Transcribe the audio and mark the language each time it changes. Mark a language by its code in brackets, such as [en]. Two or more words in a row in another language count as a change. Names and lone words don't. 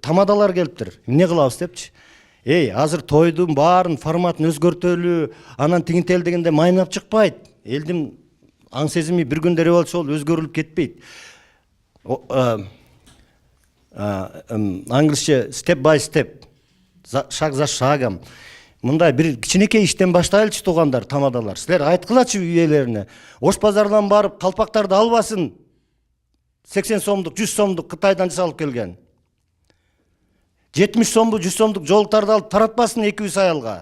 [ky] Тамадалар келиптир. Эмне кылабыз депчи. Азыр тойдун баарын форматын өзгөртөлү, анан тигинтел дегенде майнап чыкпайт. Элдин аң сезими бир күндө революция болуп өзгөрүлүп кетпейт. [en] Англисче step by step, [ru] шаг за шагом. [ky] Мындай бир кичинекей иштен баштайлычы туугандар, тамадалар. Силер айткылачы үй ээлерине. Ош базардан барып калпактарды албасын. 80 сомдук, 100 сомдук Кытайдан жасалып келген. 70 сомдук, 100 сомдук жолуктарды алып таратпасын 200 аялга.